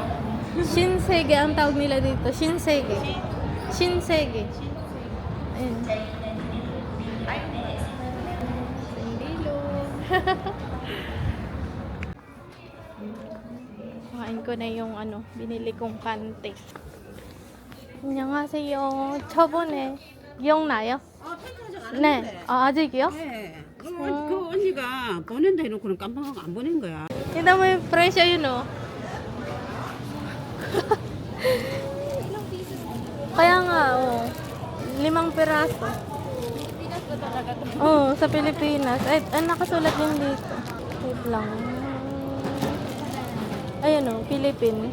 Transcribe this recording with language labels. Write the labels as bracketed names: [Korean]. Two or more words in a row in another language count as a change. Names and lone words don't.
[Filipino] Shinsege ang tawag nila dito. Shinsege. Shinsege. Ayun. Sindilo. Kain ko na yung binili kong kante. [Korean] 안녕하세요. 저번에 기억나요? 네. 아직이요? 네. 그 언니가 보낸다 해놓고는 깜빡하고 안 보낸 거야. [Filipino] Tignan mo yung presyo yun, Kaya nga, oh. 5 piraso. Oh, sa Pilipinas. Ay, nakasulat din dito. Wait lang. Ayan oh, Philippine.